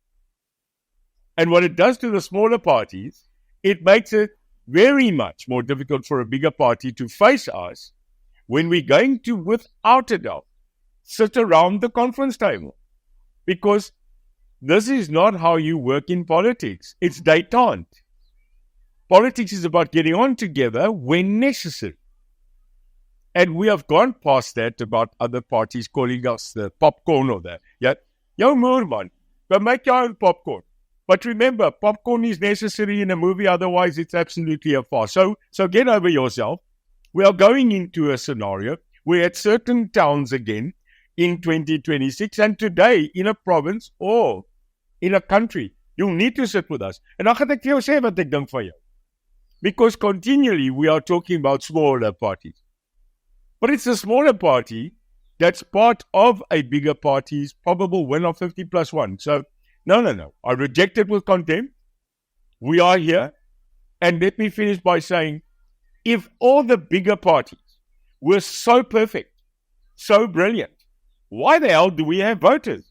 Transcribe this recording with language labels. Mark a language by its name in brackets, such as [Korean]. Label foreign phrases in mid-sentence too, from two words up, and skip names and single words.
[English] And what it does to the smaller parties, it makes it very much more difficult for a bigger party to face us when we're going to, without a doubt, sit around the conference table. Because this is not how you work in politics. It's détente. Politics is about getting on together when necessary. And we have gone past that about other parties calling us the popcorn or the, [Afrikaans] Jou moer man, [English] go make your own popcorn. But remember, popcorn is necessary in a movie, otherwise it's absolutely a farce. So get over yourself. We are going into a scenario where at certain towns again in 2026 and today in a province or in a country, you'll need to sit with us. [Afrikaans] And dan gaan ek vir jou sê wat ek dink van jou. [English] Because continually we are talking about smaller parties. But it's a smaller party that's part of a bigger party's probable win of 50+1. So, no. I reject it with contempt. We are here. And let me finish by saying, if all the bigger parties were so perfect, so brilliant, why the hell do we have voters?